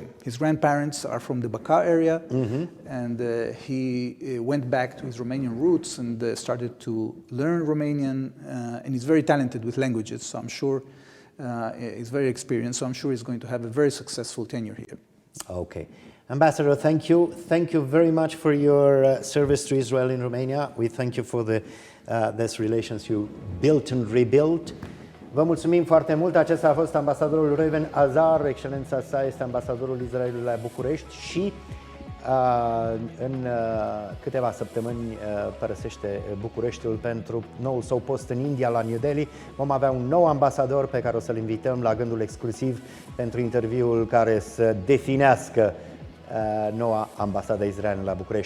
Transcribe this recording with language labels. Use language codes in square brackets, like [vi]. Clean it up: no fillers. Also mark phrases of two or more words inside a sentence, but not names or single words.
[en] His grandparents are from the Baca area, and he went back to his Romanian roots and started to learn Romanian, and he's very talented with languages, so I'm sure he's very experienced, so I'm sure he's going to have a very successful tenure here. Okay. Ambassador, thank you. Thank you very much for your service to Israel in Romania. We thank you for these relations you built and rebuilt. [ro] Vă mulțumim foarte mult. Acesta a fost ambasadorul Reuven Azar. Excelența sa este ambasadorul Israelului la București și în câteva săptămâni părăsește Bucureștiul pentru noul său post în India, la New Delhi. Vom avea un nou ambasador pe care o să-l invităm la Gândul Exclusiv pentru interviul care să definească noua ambasadă Israelului la București.